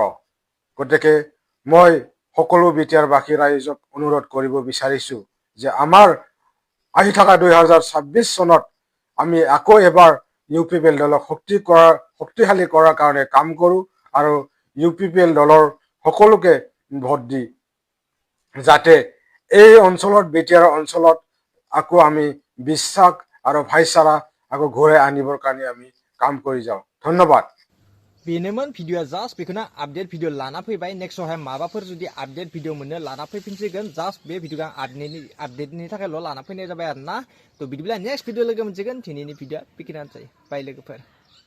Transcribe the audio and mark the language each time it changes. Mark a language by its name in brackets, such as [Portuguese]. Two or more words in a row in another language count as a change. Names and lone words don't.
[Assamese] গতিকে মই সকলো বিটিআৰবাসী ৰাইজক অনুৰোধ কৰিব বিচাৰিছো যে আমাৰ আহি থকা 2026 চনত আমি আকৌ এবাৰ UPPL দলক শক্তিশালী কৰাৰ কাৰণে কাম কৰো আৰু UPPL দলৰ সকলোকে ভোট দি যাতে এই অঞ্চলত, বিটিআৰ অঞ্চলত আকৌ আমি বিশ্বাস আৰু ভাইচাৰা আকৌ ঘূৰাই আনিবৰ কাৰণে আমি কাম কৰি যাওঁ। ধন্যবাদ। [Bodo] बेनोमोन भिडिअ'आ जास्ट बेखौनो [English] update video [Bodo] लाना फैबाय। नेक्स्टआवहाय माबाफोर जुदि [English] update video [Bodo] मोननो लाना फैफिनसिगोन। जास्ट बे भिडिअ'खौ आपडेटनि थाखायल' लाना फैनाय जाबाय आरो ना। थ' बिदिब्ला [English] next video [Bodo] लोगो मोनसिगोन। दिनैनि भिडिअ'आ बेखिनियानोसै। बाय लोगोफोर।